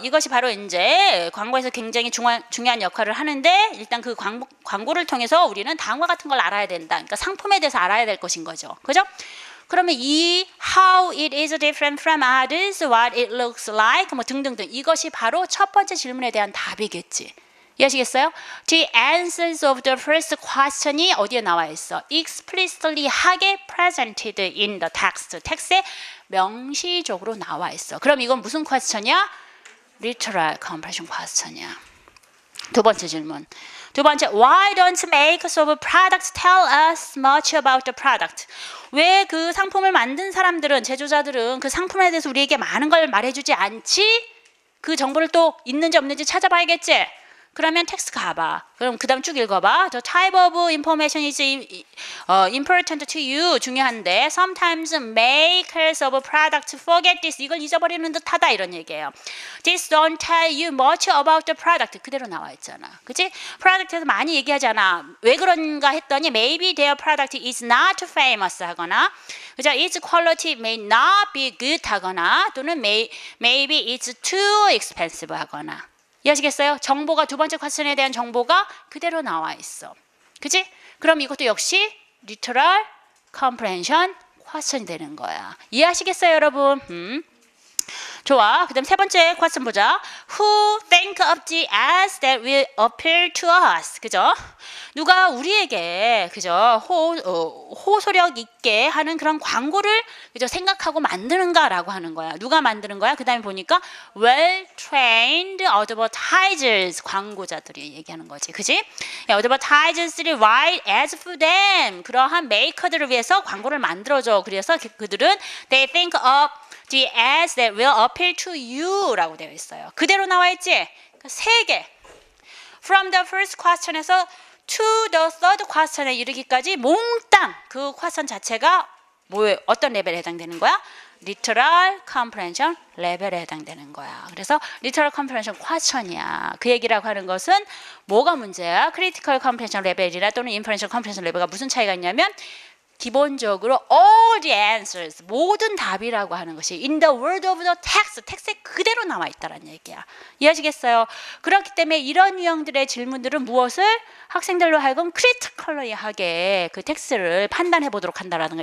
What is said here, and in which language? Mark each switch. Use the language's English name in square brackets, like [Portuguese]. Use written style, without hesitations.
[Korean] 이것이 바로 이제 광고에서 굉장히 중요한 역할을 하는데, 일단 그 광고를 통해서 우리는 다음과 같은 걸 알아야 된다. 그러니까 상품에 대해서 알아야 될 것인 거죠. 그죠? [English] 그러면 이 how it is different from others, what it looks like 뭐 등등등, 이것이 바로 첫 번째 질문에 대한 답이겠지. [Korean] 이해하시겠어요? [English] The answers of the first question이 어디에 나와 있어? explicitly 하게 presented in the text. [Korean] 텍스트에 명시적으로 나와 있어. 그럼 이건 무슨 question이야? literal comprehension question 이야. 두 번째 질문. [English] 두 번째, why don't makers of products tell us much about the product? [Korean] 왜 그 상품을 만든 사람들은, 제조자들은 그 상품에 대해서 우리에게 많은 걸 말해주지 않지? 그 정보를 또 있는지 없는지 찾아봐야겠지? 그러면 텍스트 가봐. 그럼 그 다음 쭉 읽어봐. [English] The type of information is important to you. 중요한데 sometimes makers of products forget this. [Korean] 이걸 잊어버리는 듯하다 이런 얘기예요. [English] This don't tell you much about the product. [Korean] 그대로 나와 있잖아. 그치? 프로덕트에서 많이 얘기하지 않아. [English] 왜 그런가 했더니 maybe their product is not famous 하거나, 그죠? Its quality may not be good 하거나, 또는 maybe it's too expensive 하거나. [Korean] 이해하시겠어요? 정보가, 두 번째 퀘스천에 대한 정보가 그대로 나와 있어. 그치? 그럼 이것도 역시 literal comprehension 퀘스천이 되는 거야. 이해하시겠어요, 여러분? 좋아. 그 다음 세 번째 퀘스천 보자. [English] Who think of the ads that will appeal to us? [Korean] 그죠? 누가 우리에게, 그죠? 호소력 있게 하는 그런 광고를, 그죠? 생각하고 만드는가라고 하는 거야. 누가 만드는 거야? 그 다음에 보니까 well-trained advertisers, 광고자들이 얘기하는 거지. 그지? [English] advertisers들이 write ads for them. [Korean] 그러한 메이커들을 위해서 광고를 만들어줘. [English] 그래서 그들은 they think of the ads that will appeal to you 라고 되어 있어요. [Korean] 그대로 나와 있지? 그러니까 세 개. From the first question 에서 to the third question 에 이르기까지 몽땅 그 question 자체가 뭐에, 어떤 레벨에 해당되는 거야? literal comprehension 레벨에 해당되는 거야. 그래서 literal comprehension question이야. 그 얘기라고 하는 것은 뭐가 문제야? critical comprehension 레벨이나 또는 inferential comprehension 레벨과 무슨 차이가 있냐면, 기본적으로 all the answers, 모든 답이라고 하는 것이 in the word of the text, 텍스트에 그대로 나와 있다는 얘기야. 이해하시겠어요? 그렇기 때문에 이런 유형들의 질문들은 무엇을 학생들로 하여금 critically하게 그 텍스트를 판단해 보도록 한다라는 거.